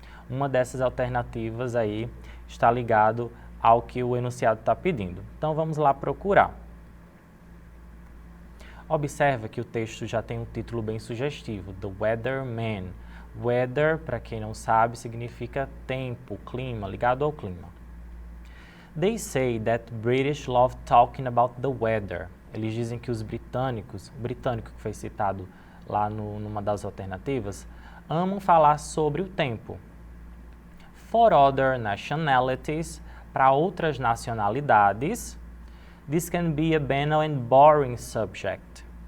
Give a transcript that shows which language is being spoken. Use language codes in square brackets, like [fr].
[pt] Uma dessas alternativas aí está ligado ao que o enunciado está pedindo. Então vamos lá procurar. Observa que o texto já tem um título bem sugestivo, The Weatherman. Weather, para quem não sabe, significa tempo, clima, ligado ao clima. [en] They say that British love talking about the weather. [pt] Eles dizem que os britânicos, o britânico que foi citado lá numa das alternativas, amam falar sobre o tempo. [en] For other nationalities, [pt] para outras nacionalidades, [en] this can be a banal and boring subject.